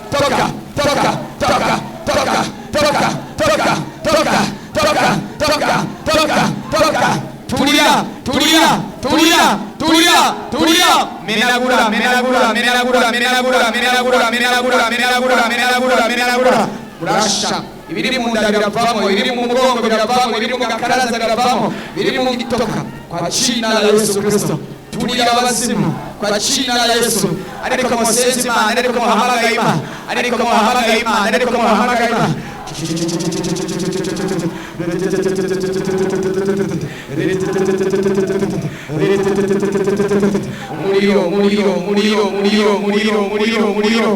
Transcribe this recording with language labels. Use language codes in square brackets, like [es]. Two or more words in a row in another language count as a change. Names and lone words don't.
[sw] Tulia. [rw] Menagura. Urasha. Ibiri mu nda biravamo, ibiri mu mugongo biravamo, ibiri mu gakaraza biravamo, ibiri mu gitoka. [sw] Kwa jina la Yesu Kristo. [rw] Tulia abazimu [sw] kwa jina la Yesu. [rw] Ariko musenzi Imana, ariko muhamagara Imana. Muliro.